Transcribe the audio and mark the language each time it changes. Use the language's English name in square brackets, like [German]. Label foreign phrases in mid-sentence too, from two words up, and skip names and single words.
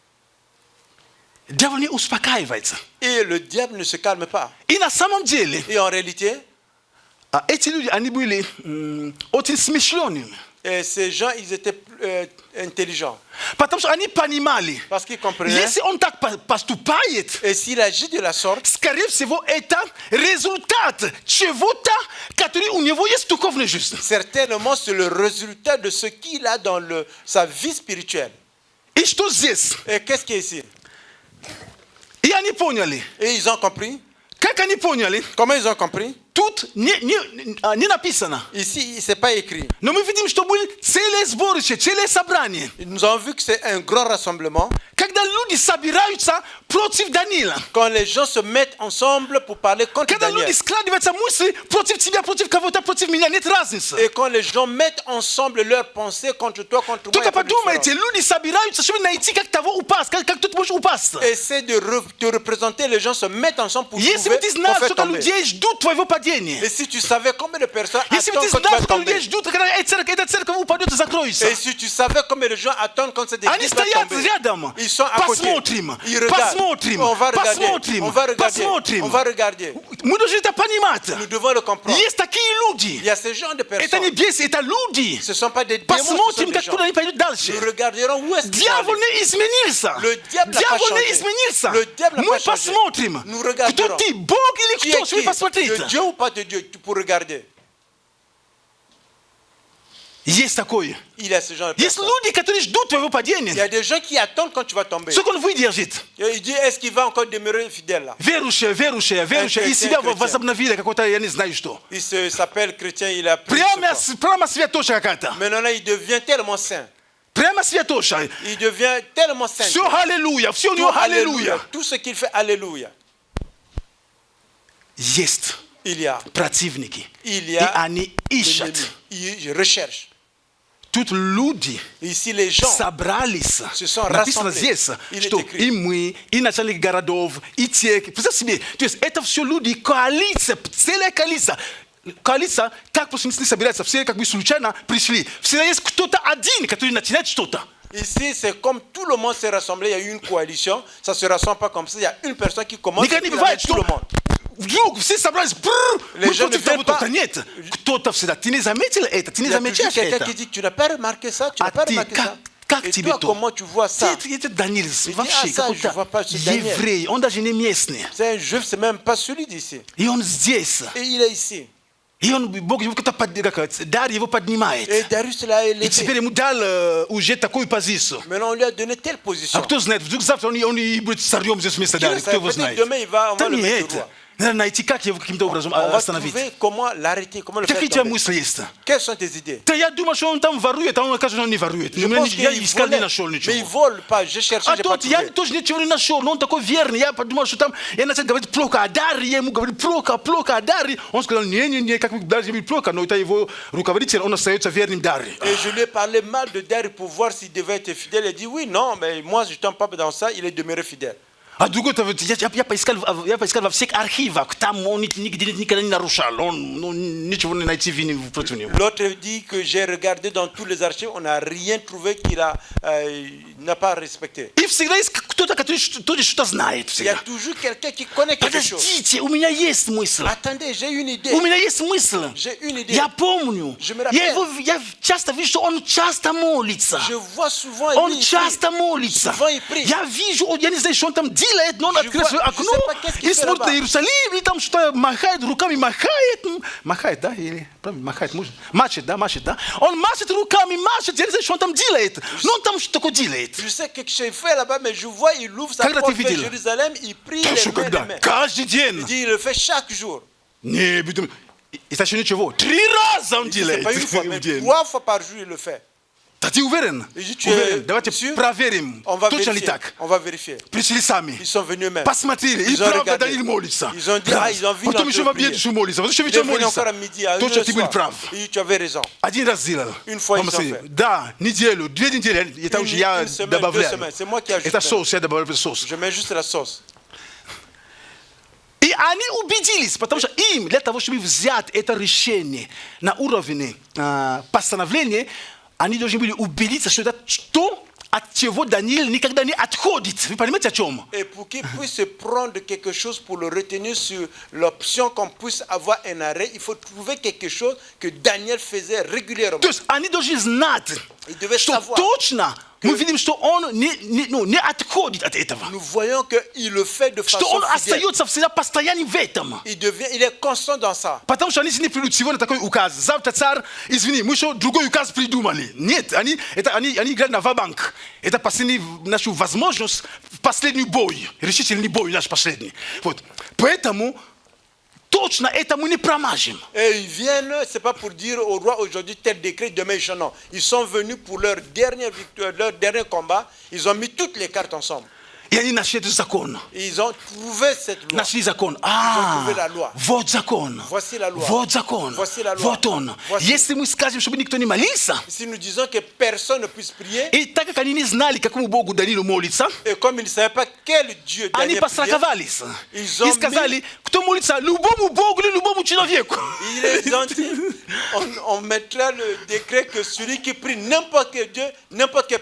[Russian] Дьявол не успокаивается. [French] Et le diable ne se calme pas. [Russian] И на самом деле, [French] Et en réalité, [Russian] эти люди, они были очень смышленными. [French] ces gens, ils étaient intelligents. [Russian] Потому что они понимали, [French] Parce qu'ils comprenaient. [Russian] если он так поступает, [French] Et s'il agit de la sorte, [Russian] скорее всего, это результат чего-то, который у него есть в духовной жизни. [French] certainement c'est le résultat de ce qu'il a dans sa vie spirituelle. [Russian] И что здесь? [French] Et qu'est-ce qui est ici? [Russian] И они поняли. [French] Et ils ont compris. [Russian] Как они поняли? [French] Comment ils ont compris? [Russian] Тут не написано. [French] Ici, ce n'est pas écrit. [Russian] Но мы видим, что были целые сборища, целые собрания. [French] Nous avons vu que c'est un grand rassemblement. [Russian] Когда люди собираются против Даниила. [French] Quand les gens se mettent ensemble pour parler contre [Russian] Когда [French] Daniel. [Russian] люди складываются мысли против тебя, против кого-то, против меня, нет разницы. [French] Et quand les gens mettent ensemble leurs pensées contre toi, contre moi, il y [Russian] Только [French] a pas de [Russian] подумайте, [French] différence. [Russian] люди собираются, чтобы найти, как того упасть, как тут можешь упасть. [French] Essaie de te représenter, les gens se mettent ensemble pour [Russian] Если бы [French] trouver, [Russian] ты [French] pour [Russian] знал, [French] faire [Russian] сколько [French] tomber. [Russian] людей ждут твоего падения. [French] Et si tu savais combien de personnes [Russian] Если бы [French] attendent [Russian] ты [French] quand tu [Russian] знал, [French] vas [Russian] сколько людей [French] tomber. [Russian] ждут, когда эта церковь упадет и закроется. [French] Et si tu savais combien de gens attendent quand cette [Russian] Они [French] église va [Russian] стоят [French] tomber. [Russian] рядом. [French] Ils sont à côté. [Russian] Посмотрим, [French] Ils regardent. [Russian] посмотрим, [French] On va regarder. [Russian] посмотрим, [French] On va regarder. [Russian] посмотрим. [French] On va regarder. [Russian] Мы должны это понимать. [French] Nous devons le comprendre. [Russian] Есть такие люди. [French] Il y a ce genre de [Russian] Это [French] personnes. [Russian] не бесы, это люди. [French] Ce ne sont pas des démons, ce sont [Russian] Посмотрим, [French] des [Russian] как [French] gens. [Russian] куда они пойдут дальше. [French] Nous regarderons où est-ce qu'ils vont [Russian] Дьявол [French] aller. [Russian] не изменился. [French] Le diable n'a pas [Russian] Дьявол [French] changé. [Russian] не изменился. [French] Le diable n'a [Russian] Мы [French] pas changé. [Russian] посмотрим, [French] Nous [Russian] кто [French] regarderons. [Russian] ты, Бог или [French] Qui [Russian] кто, [French] est [Russian] чтобы [French] qui? [Russian] посмотреть. [French] De Dieu ou pas de Dieu, pour regarder. [Russian] Yes такой. [French] Il y a ce genre de [Russian] Есть [French] personnes. [Russian] люди, которые ждут твоего падения. [French] Il y a des gens qui attendent quand tu vas tomber. Ce qu'on выдержит. Et il dit, est-ce qu'il va encore demeurer fidèle là? [Russian] Верующие. И себя [French] chrétien. [Russian] возобновили, какой-то, я не знаю что. [French] Il s'appelle chrétien, il a pris ce corps. [Russian] Прямо святоша какая-то. [French] Maintenant, il devient tellement saint. [Russian] Прямо святоша. [French] Il devient tellement saint. [Russian] Все аллилуйя, все у него аллилуйя. [French] Tout ce qu'il fait, alléluia. [Russian] Есть [French] Il y a [Russian] противники. [French] Il y [Russian] И [French] a [Russian] они ищут. [French] ils recherchent. [Russian] Тут люди [French] Ici, les gens [Russian] собрались. [French] se sont [Russian] Написано [French] rassemblés. [Russian] здесь, [French] Il [Russian] что [French] est écrit. [Russian] и мы, и начальник городов, и те. Представь себе, то есть это все люди, коалиция, целая коалиция. Коалиция, как просто не собирается, все как бы случайно пришли. Всегда есть кто-то один, который начинает что-то. [French] Ici, c'est comme tout le monde s'est rassemblé, il y a eu une coalition. Ça ne se rassemble pas comme ça. Il y a une personne qui commence [Russian] Никогда [French] et [Russian] не [French] puis [Russian] бывает, [French] tout le [Russian] что [French] monde. [Russian] вдруг все собрались, [French] Les [Russian] мы [French] gens [Russian] против [French] ne viennent [Russian] того-то. [French] pas. [Russian] Нет, кто-то всегда. Ты не заметил это, ты [French] Il [Russian] не [French] y a toujours [Russian] замечаешь [French] quelqu'un [Russian] это. [French] qui dit, tu n'as pas remarqué ça, tu n'as [Russian] А [French] pas [Russian] ты, [French] remarqué ça. [Russian] как [French] Et [Russian] тебе [French] toi, [Russian] то? [French] comment tu vois ça? [Russian] Это Даниил, [French] dit, [Russian] вообще а, [French] ça, je vois pas, [Russian] какой-то [French] c'est Daniel. [Russian] еврей, он даже не местный. [French] C'est un juif, c'est même pas celui d'ici. [Russian] И он здесь. [French] Et il est ici. [Russian] И он, Бог его как-то дар его поднимает. [French] Et Darius l'a [Russian] И [French] élevé. [Russian] теперь ему дал уже такую позицию. [French] Maintenant, on lui a donné telle position. [Russian] А кто знает, вдруг завтра он и будет царем здесь вместо [French] Qui [Russian] Дарьи, [French] le [Russian] кто [French] sait, [Russian] его [French] peut-être [Russian] знает. [French] demain, on va [Russian] Да [French] le mettre [Russian] нет, [French] roi. [Russian] надо найти, как его каким-то образом [French] On va [Russian] остановить. [French] trouver comment l'arrêter, comment le faire [Russian] Какие у тебя [French] tomber. [Russian] мысли есть? [French] Quelles sont tes idées? [Russian] Да я думаю, что он там ворует, а он окажется, что он не ворует. [French] Je pense [Russian] Я [French] qu'il [Russian] искал, не [French] volait, [Russian] нашел [French] mais il [Russian] ничего. [French] vole pas. J'ai cherché, [Russian] А [French] j'ai pas [Russian] тот, я [French] trouvé. [Russian] тоже ничего не нашел, но он такой верный. Я подумал, что там, я начал говорить плохо о Дарье, я ему говорю плохо о Дарье. Он сказал, не, как бы даже не плохо, но это его руководитель, он остается верным Дарье. [French] Et je lui ai parlé mal de Dari pour voir s'il devait être fidèle. Il a dit oui, non, mais moi je ne tombe pas dans ça, il est demeuré fidèle. [Russian] А другой, я поискал во всех архивах, там он нигде никогда не нарушал, он ничего не найти вины против него. [French] L'autre dit que j'ai regardé dans tous les archives, on n'a rien trouvé qu'il n'a pas respecté. [Russian] И всегда есть кто-то, который что-то знает. [French] Il y a [Russian] Всегда. [French] toujours quelqu'un qui connaît quelque chose. [Russian] Подождите, у меня есть мысль. [French] Attendez, j'ai une idée. [Russian] У меня есть мысль. [French] J'ai une idée. [Russian] Я помню. [French] Je me rappelle. [Russian] Я часто вижу, что он часто молится. [French] Je vois souvent [Russian] Он [French] lui, il [Russian] часто [French] prie. [Russian] молится. [French] Souvent il prie. [Russian] Я вижу, я не знаю, что он там делает, но он [French] Je [Russian] открывает [French] vois- [Russian] свое [French] je [Russian] окно [French] sais pas qu'est-ce qu'il [Russian] и [French] fait [Russian] смотрит [French] là-bas. [Russian] на Иерусалим, и там что-то махает руками, махает, да? Или правильно, махает, машет, да? Он машет руками, я не знаю, что он там делает, но он там что такое делает. [French] Je sais quelque chose il fait là-bas, mais je vois, il ouvre sa [Russian] Когда [French] porte [Russian] ты [French] vers [Russian] видел? [French] Jérusalem, il prie [Russian] Да [French] les [Russian] что [French] mains, [Russian] когда? [French] les mains. [Russian] Каждый [French] Il [Russian] день. [French] dit, il le fait chaque jour. [Russian] Не, это еще ничего. 3 раза он [French] C'est [Russian] делает [French] pas une fois, [Russian] в [French] mais [Russian] день. [French] 3 fois par jour, il le fait. [Russian] Да ты уверен? И ты Уверен. Давайте [French] sûr? [Russian] проверим, [French] On va [Russian] точно ли [French] vérifier. [Russian] так. [French] On va vérifier. [Russian] Пришли сами. [French] Ils sont venus eux-mêmes. [Russian] Посмотрели, и [French] Ils ont [Russian] правда [French] regardé. [Russian] Даниил молится. [French] Ils ont dit, [Russian] Раз. [French] ils ont vu [Russian] Потом [French] notre [Russian] еще в обед [French] prière. [Russian] еще молится. Вот еще [French] Il est [Russian] вечером [French] venu [Russian] молится. [French] encore à midi, à 1 [Russian] Точно, [French] heure [Russian] ты был [French] soir. [Russian] прав. [French] Et tu avais raison. [Russian] Один раз сделал. [French] Une fois, [Russian] Мама [French] ils ont [Russian] сказала, [French] fait. [Russian] да, неделю, 2 недели. Это уже я [French] Une semaine, 2 [Russian] добавляю. [French] semaines. C'est moi qui ajoute. [Russian] Это соус, я добавляю соус. [French] Je mets juste la sauce. [Russian] И они убедились, потому что им, для того, чтобы взять это решение на уровне постановления, они должны были убедиться, что это то, от чего Даниил никогда не отходит. Вы понимаете, о чем? [French] Et pour qu'ils puissent prendre quelque chose pour le retenir sur l'option qu'on puisse avoir un arrêt, il faut trouver quelque chose que Daniel faisait régulièrement. [Russian] То есть они должны знать, [French] Ils devaient [Russian] что [French] savoir. [Russian] точно мы видим, что он не отходит от этого. [French] Nous voyons qu'il le fait de [Russian] Что [French] façon [Russian] он [French] fidèle. [Russian] остается всегда постоянно в этом. [French] Il est constant dans ça. [Russian] Потому что они не придут сегодня такой указ. Завтра царь, извини, мы еще другой указ придумали. Нет, они играют на ва-банк. Это последняя наша возможность, последний бой, решительный бой наш последний. Вот. Поэтому точно это мы не промажем. [French] Et ils viennent, c'est pas pour dire au roi aujourd'hui tel décret, demain ils non. Ils sont venus pour leur dernière victoire, leur dernier combat. Ils ont mis toutes les cartes ensemble. [Russian] И они нашли этот закон. [French] Et ils ont trouvé cette loi. [Russian] Нашли закон. [French] trouvé la loi. [Russian] Вот закон. [French] Voici la loi. [Russian] Вот закон. [French] Voici la loi. [Russian] Вот он. [French] Voici. [Russian] Если мы скажем, чтобы никто не молился, [French] Si nous disons que personne ne puisse prier, [Russian] и так как они не знали, какому Богу Даниилу молиться, [French] et comme ils ne savaient pas quel Dieu [Russian] они [French] Daniel priait, [Russian] постраховались. [French] Ils ont [Russian] И сказали, кто молится любому Богу или любому человеку. [French] ils ont dit, on mettra le décret que celui qui prie n'importe quel Dieu, n'importe quelle